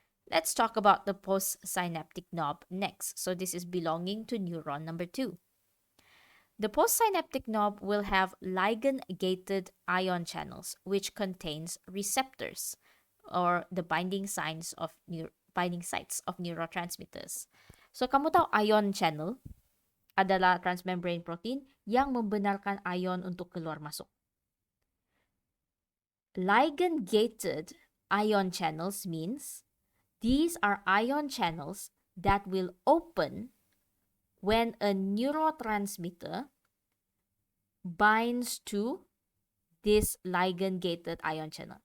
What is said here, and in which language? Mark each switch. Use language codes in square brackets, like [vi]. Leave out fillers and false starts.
[en] Let's talk about the postsynaptic knob next. So this is belonging to neuron number 2. The postsynaptic knob will have ligand-gated ion channels, which contains receptors or the binding sites of neurotransmitters. [ms] So kamu tahu ion channel adalah transmembrane protein yang membenarkan ion untuk keluar masuk. [en] Ligand-gated ion channels means these are ion channels that will open when a neurotransmitter binds to this ligand-gated ion channel.